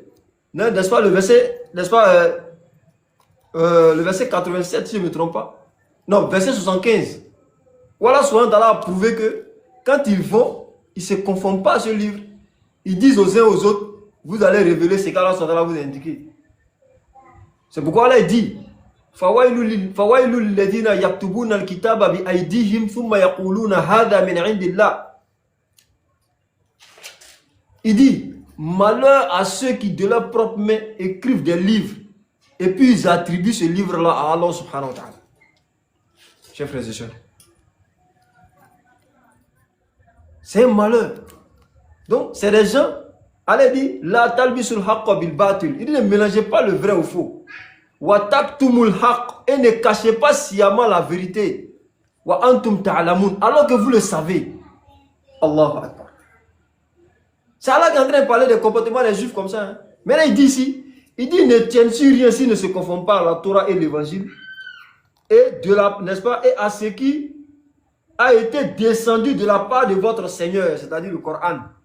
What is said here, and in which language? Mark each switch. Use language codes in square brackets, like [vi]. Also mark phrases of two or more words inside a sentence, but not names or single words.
[fr] N'est-ce pas le verset, le verset 87, si je ne me trompe pas. Non, verset 75. Voilà, souvent Allah a prouvé que quand ils vont, ils ne se conforment pas à ce livre. Ils disent aux uns aux autres, vous allez révéler ce qu'Allah vous a indiqué. C'est pourquoi Allah dit, [ar] فويل للذين يكتبون الكتاب بأيديهم ثم يقولون هذا من عند الله. [fr] Il dit, malheur à ceux qui de leurs propres mains écrivent des livres et puis ils attribuent ce livre-là à Allah [ar] سبحانه وتعالى. [fr] Chers frères et sœurs, c'est un malheur. Donc, c'est des gens, Allah dit, [ar] لا تلبسوا الحق بالباطل. [fr] Il dit, ne mélangez pas le vrai au faux. [ar] وتكتموا الحق, [fr] et ne cachez pas sciemment la vérité. [ar] وأنتم تعلمون, [fr] alors que vous le savez. [ar] الله أكبر. [fr] C'est Allah qui est en train de parler des comportements des juifs comme ça. Hein. Mais là, il dit ici, il dit, ils ne tiennent sur rien s'ils ne se conforment pas à la Torah et l'évangile. Et de la, n'est-ce pas, et à ce qui a été descendu de la part de votre Seigneur, c'est-à-dire le Coran.